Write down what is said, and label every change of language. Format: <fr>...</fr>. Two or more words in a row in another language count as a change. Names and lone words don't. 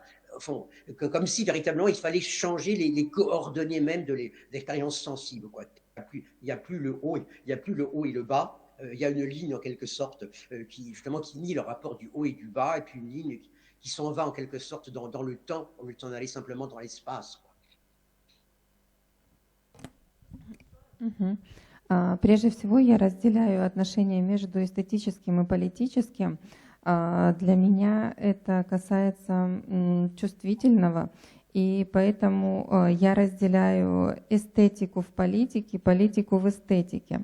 <fr>Comme si véritablement il fallait changer les coordonnées même de l'expérience sensible, quoi. Il n'y a plus le haut et le bas. Il y a une ligne en quelque sorte qui nie le rapport du haut et du bas, et puis une ligne qui s'en va en quelque sorte dans le temps, au lieu de s'en aller simplement dans l'espace, quoi.</fr> <ru>Прежде всего, я разделяю отношения между эстетическим и политическим. Для меня это касается чувствительного, и поэтому я разделяю эстетику в политике, политику в эстетике.</ru>